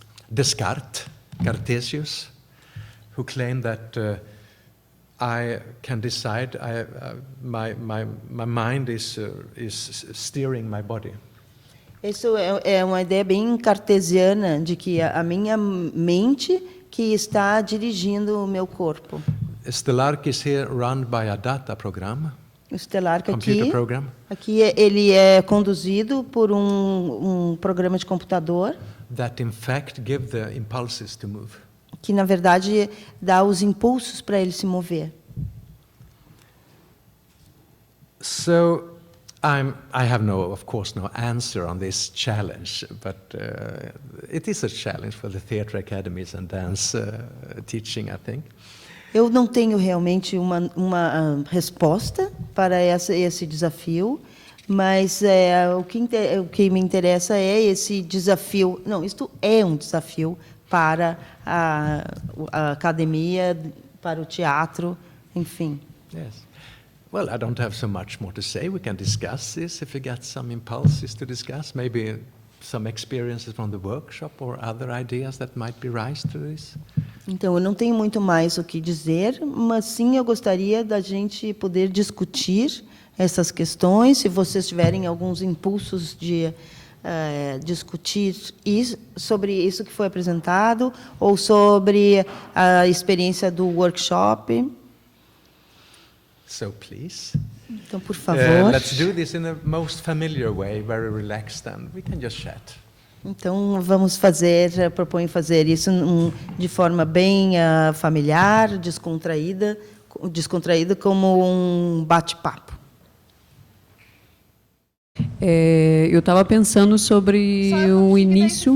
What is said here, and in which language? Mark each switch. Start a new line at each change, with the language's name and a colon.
English: Descartes, Cartesius, who claimed that I can decide. My mind is steering my body.
Portuguese: Isso é uma ideia bem cartesiana de que a minha mente que está dirigindo o meu corpo.
English: Stellark is here run by a data program.
Portuguese: O Stellark aqui ele é conduzido por um programa de computador
English: that in fact give the impulses to move.
Portuguese: Que na verdade dá os impulsos para ele se mover.
English: So I have of course no answer on this challenge, but it is a challenge for the theatre academies and dance teaching, I think.
Portuguese: Eu não tenho realmente uma resposta para esse desafio, mas o que me interessa é esse desafio. Não, isto é um desafio para a academia, para o teatro, enfim.
English: Yes. Well, I don't have so much more to say. We can discuss this if you get some impulses to discuss, maybe some experiences from the workshop or other ideas that might be raised to this.
Portuguese: Então, eu não tenho muito mais o que dizer, mas sim eu gostaria da gente poder discutir essas questões. Se vocês tiverem alguns impulsos de discutir sobre isso que foi apresentado ou sobre a experiência do workshop.
English: So please.
Portuguese: Então, por favor.
English: Let's do this in the most familiar way, very relaxed, and we can just chat.
Portuguese: Então, vamos proponho fazer isso de forma bem familiar, descontraída como um bate-papo. Eu estava pensando sobre o início.